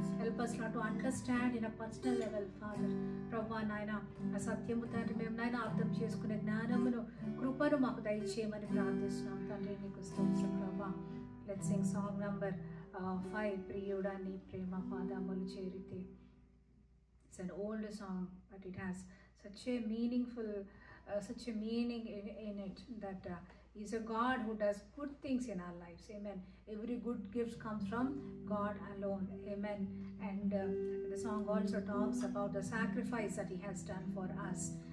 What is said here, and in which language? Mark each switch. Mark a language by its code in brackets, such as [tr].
[en] Help us Lord to understand in a personal level, Father. [te] ప్రభా నాయన ఆ సత్యము తండ్రి మేము నాయన అర్థం చేసుకునే జ్ఞానమును కృపను మాకు దయచేయమని ప్రార్థిస్తున్నాం తండ్రి. నీకు స్తోత్రం ప్రభా. [en] Let's sing song number 5, [te] ప్రియుడా నీ ప్రేమ పాదములు చేరితే. [en] It's an old song, but it has such a meaningful, such a meaning in it, that He's a God who does good things in our lives. Amen. Every good gift comes from God alone. Amen. And the song also talks about the sacrifice that He has done for us.